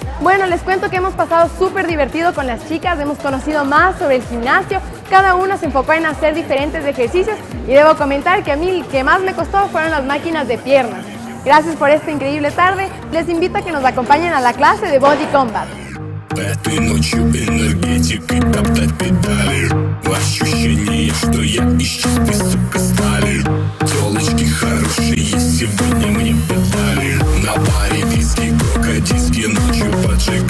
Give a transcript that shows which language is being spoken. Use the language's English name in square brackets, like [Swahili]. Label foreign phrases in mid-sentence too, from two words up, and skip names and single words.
[Spanish] Bueno, les cuento que hemos pasado súper divertido con las chicas, hemos conocido más sobre el gimnasio, cada una se enfocó en hacer diferentes ejercicios y debo comentar que a mí el que más me costó fueron las máquinas de piernas. Gracias por esta increíble tarde, les invito a que nos acompañen a la clase de Body Combat. [Russian] Этой ночью энергетикой топтать педали. Ощущение, что я из чистой, сука, стали. Тёлочки хорошие, сегодня мне подали. На баре виски, крокодильские ночью поджигали.